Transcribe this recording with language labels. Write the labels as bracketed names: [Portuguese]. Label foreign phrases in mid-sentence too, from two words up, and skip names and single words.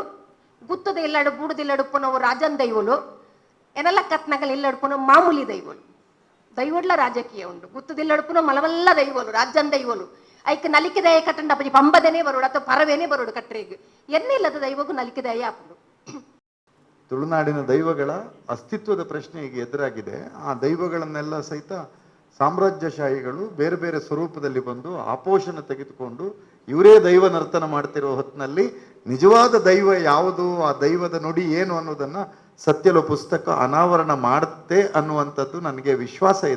[Tulu] ಗುತ್ತದ ಇಲ್ಲಡು ಬೂಡುದಿಲ್ಲಡುಪ್ಪನವು ರಾಜನ್ ದೈವೋಲು ಎನಲ್ಲ ಕತ್ನಗಲ್ ಇಲ್ಲಡುಪುನ ಮಾಮೂಲಿ ದೈವೋಲು. ದೈವೋಡ್ಲ ರಾಜಕೀಯ ಉಂಡು. ಗುತ್ತದಿಲ್ಲಡುಪುನ ಮಲವಲ್ಲ ದೈವೋಲು ರಾಜನ್ ದೈವೋಲು ಐಕ್ ನಲಿಕೆ ದಯ ಕಟ್ಟಂಡ ಅಪ್ಪಜಿ ಪಂಬದನೇ ಬರೋಡು ಅಥವಾ ಪರವೇನೇ ಬರೋಡು ಕಟ್ರೆಗೆ ಎನ್ನಿಲ್ಲದ ದೈವಗೂ ನಲಿಕೆ ದಯ ಆಪುಡು. [Kannada] ತುಳುನಾಡಿನ ದೈವಗಳ ಅಸ್ತಿತ್ವದ ಪ್ರಶ್ನೆ ಈಗ ಎದುರಾಗಿದೆ. ಆ ದೈವಗಳನ್ನೆಲ್ಲ ಸಹಿತ ಸಾಮ್ರಾಜ್ಯಶಾಹಿಗಳು ಬೇರೆ ಬೇರೆ ಸ್ವರೂಪದಲ್ಲಿ ಬಂದು ಆಪೋಷಣ ತೆಗೆದುಕೊಂಡು ಇವರೇ ದೈವ ನರ್ತನ ಮಾಡ್ತಿರೋ ಹೊತ್ತಿನಲ್ಲಿ ನಿಜವಾದ ದೈವ ಯಾವುದು, ಆ ದೈವದ ನುಡಿ ಏನು ಅನ್ನೋದನ್ನ ಸತ್ಯಲ ಪುಸ್ತಕ ಅನಾವರಣ ಮಾಡುತ್ತೆ ಅನ್ನುವಂಥದ್ದು ನನಗೆ ವಿಶ್ವಾಸ ಇದೆ.